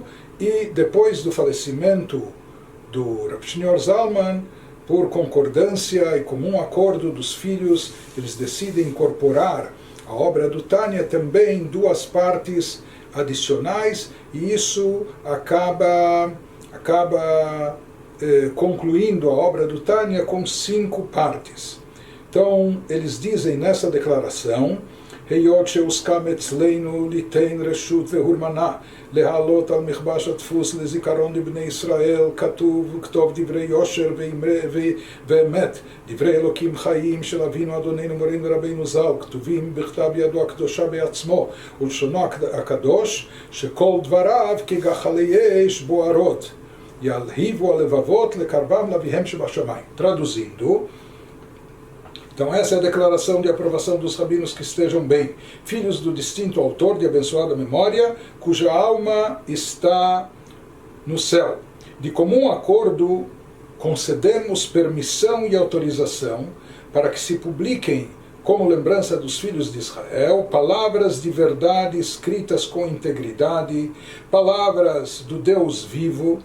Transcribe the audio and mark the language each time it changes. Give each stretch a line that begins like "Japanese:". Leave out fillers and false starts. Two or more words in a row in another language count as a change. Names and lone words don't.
Portuguese: E depois do falecimento do Rav Shneur Zalman, por concordância e comum acordo dos filhos, eles decidem incorporar a obra do Tânia também em 2 partes adicionais, e isso acaba concluindo a obra do Tânia com 5 partes. Então, eles dizem nessa declaração:
Hebrew: היות שהוסכם אצלנו ליתן רשות והרמנא להעלות על מכבש הדפוס לזכרון לבני ישראל כתוב וכתוב דברי יושר ואמת דברי אלקים חיים של אבינו אדוננו מורנו רבנו ז"ל כתובים בכתב ידו הקדושה בעצמו ולשונו הקדוש שכל דבריו כגחלי אש בוערות ילהיבו הלבבות לקרבם לאביהם שבשמיים.
Portuguese: Traduzindo, então essa é a declaração de aprovação dos rabinos que estejam bem, filhos do distinto autor de abençoada memória, cuja alma está no céu. De comum acordo, concedemos permissão e autorização para que se publiquem, como lembrança dos filhos de Israel, palavras de verdade escritas com integridade, palavras do Deus vivo.